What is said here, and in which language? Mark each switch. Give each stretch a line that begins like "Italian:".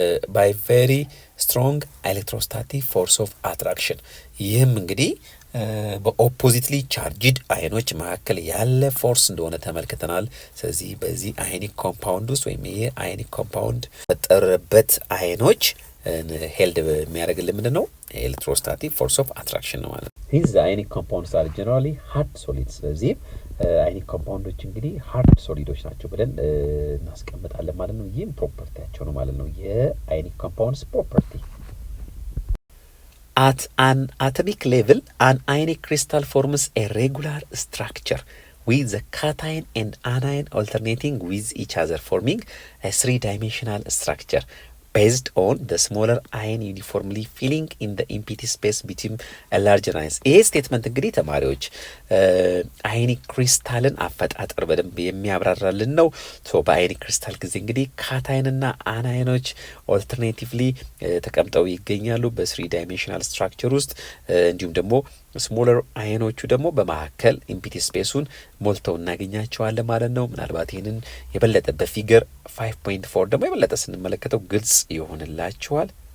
English: by very strong electrostatic force of attraction
Amharic: ይህም እንግዲህ በኦፖዚትሊ ቻርጅድ አየኖች መካከል ያለ ፎርስ እንደሆነ ተመልክተናል። ስለዚህ በዚህ አዮኒክ ኮምፓውንድ ውስጥ ወይም ይሄ አዮኒክ ኮምፓውንድ በጠረበት አየኖች ሄልድ የሚያደርግልን ምንድን ነው? ኤሌክትሮስታቲክ ፎርስ ኦፍ አትራክሽን ነው ማለት ነው።
English: ሂዝ አዮኒክ ኮምፓውንድስ አር ጀነራሊ ሃርድ ሶሊድስ።
Amharic: ስለዚህ አዮኒክ ኮምፓውንዶች እንግዲህ ሃርድ ሶሊዶች ናቸው ብለን እናስቀምጣለን ማለት ነው። ይህም ፕሮፐርቲያቸው ነው ማለት ነው። የአዮኒክ ኮምፓውንድስ ፕሮፐርቲ
English: At an atomic level, an ionic crystal forms a regular structure with the cation and anion alternating with each other, forming a three-dimensional structure based on the smaller ion uniformly filling in the empty space between a larger ions.
Amharic: ይህ ስቴትመንት እንግዲህ ተማሪዎች አዮኒክ ክሪስታልን አፈጣጠር በደንብ የሚያብራራልን ነው። በአዮኒክ ክሪስታል ጊዜ እንግዲህ ካታይንና አናይኖች ኦልተርኔቲቭሊ ተቀምጠው ይገኛሉ በስሪ ዳይሜንሽናል ስትራክቸር ውስጥ እንዲሁም ደግሞ ስሞለር አየኖቹ ደግሞ በመካከል ኢምፒቲ ስፔሱን ሞልተው እናገኛቸዋለን ማለት ነው። ምናልባት ይህንን የበለጠ በፊገር 5.4 ደግሞ የበለጠ ስንመለከተው ግልጽ ይሆንላችኋል።